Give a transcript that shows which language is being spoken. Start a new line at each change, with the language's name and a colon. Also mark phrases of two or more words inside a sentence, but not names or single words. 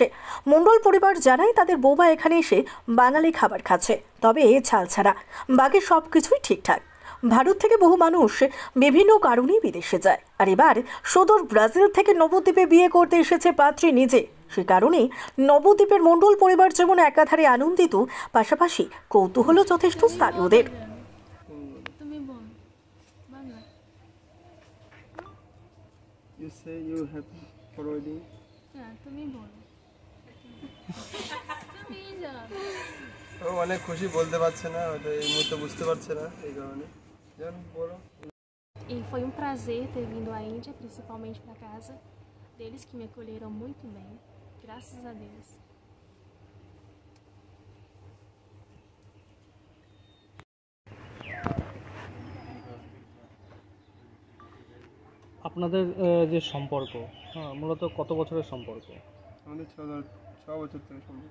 Bangla: মণ্ডল পরিবার জানায় তাদের বৌমা এখানে এসে বাঙালি খাবার খাচ্ছে, তবে ছাল ছাড়া, বাকি সব কিছুই ঠিকঠাক। ভারত থেকে বহু মানুষ বিভিন্ন কারণে বিদেশে যায়, আর এবার সুদূর ব্রাজিল থেকে নবদ্বীপে বিয়ে করতে এসেছে পাত্রী নিজে। সে কারণে নবদ্বীপের মণ্ডল পরিবার যেমন একাধারে আনন্দিত, পাশাপাশি কৌতূহলও যথেষ্ট স্থানীয়দের।
English: You say you have already.
Bangla: তুমি বলো। তুমি জানো। ও অনেক খুশি, বলতে পারছে না, হয়তো এই মুহূর্তে বুঝতে পারছে না, এই কারণে জানো বলো।
Portuguese: E foi um prazer ter vindo à Índia, principalmente para casa deles, que me acolheram muito bem, graças a Deus.
Bangla: আপনাদের যে সম্পর্ক, মূলত কত বছরের সম্পর্ক? আমাদের ছ বছর থেকে সম্ভব।